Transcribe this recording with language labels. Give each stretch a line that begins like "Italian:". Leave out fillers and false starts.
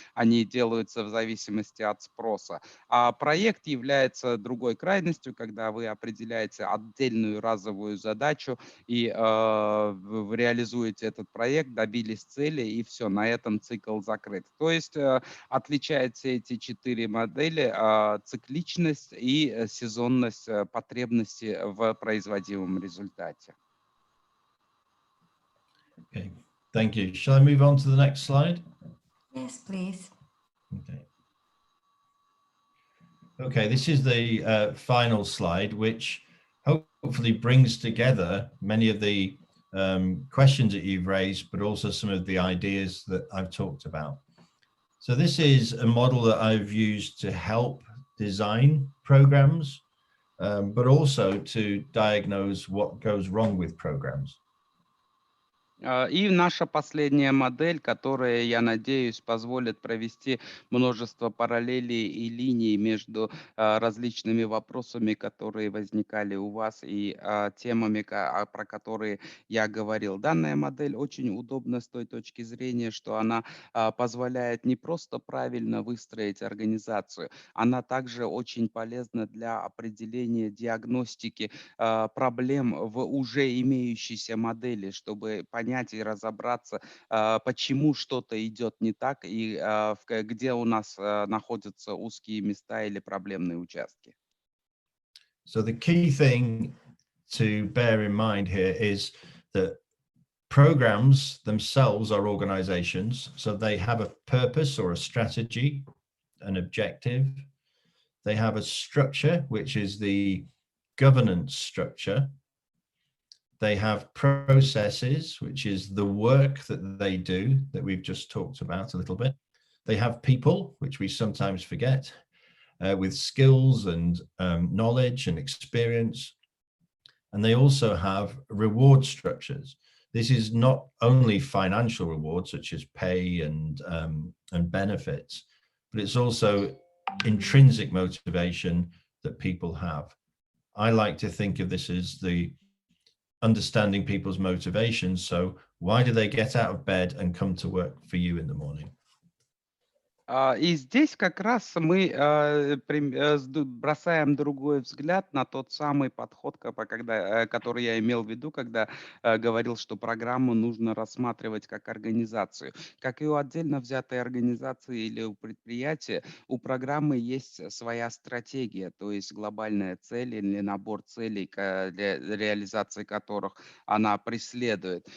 Russian: Они делаются в зависимости от спроса. А проект является другой крайностью, когда вы определяете отдельную разовую задачу и реализуете этот проект, добились цели, и все, на этом цикл закрыт. То есть отличаются эти четыре модели: цикличность и сезонность потребности в производимом результате.
English: Okay, thank you. Shall I move on to the next slide? Yes, please. Okay. Okay, this is the final slide, which hopefully brings together many of the questions that you've raised, but also some of the ideas that I've talked about. So this is a model that I've used to help design programs. but also to diagnose what goes wrong with programs.
Russian: И наша последняя модель, которая, я надеюсь, позволит провести множество параллелей и линий между различными вопросами, которые возникали у вас, и темами, про которые я говорил. Данная модель очень удобна с той точки зрения, что она позволяет не просто правильно выстроить организацию, она также очень полезна для определения диагностики проблем в уже имеющейся модели, чтобы понять и разобраться, почему что-то идет не так и где у нас находятся узкие места или проблемные участки.
English: So the key thing to bear in mind here is that programs themselves are organizations, so they have a purpose or a strategy, an objective. They have a structure, which is the governance structure. They have processes, which is the work that they do that we've just talked about a little bit. They have people, which we sometimes forget, with skills and knowledge and experience. And they also have reward structures. This is not only financial rewards, such as pay and benefits, but it's also intrinsic motivation that people have. I like to think of this as the understanding people's motivations. So why do they get out of bed and come to work for you in the morning?
Russian: И здесь как раз мы бросаем другой взгляд на тот самый подход, который я имел в виду, когда говорил, что программу нужно рассматривать как организацию. Как и у отдельно взятой организации или у предприятия, у программы есть своя стратегия, то есть глобальная цель или набор целей, для реализации которых она преследует.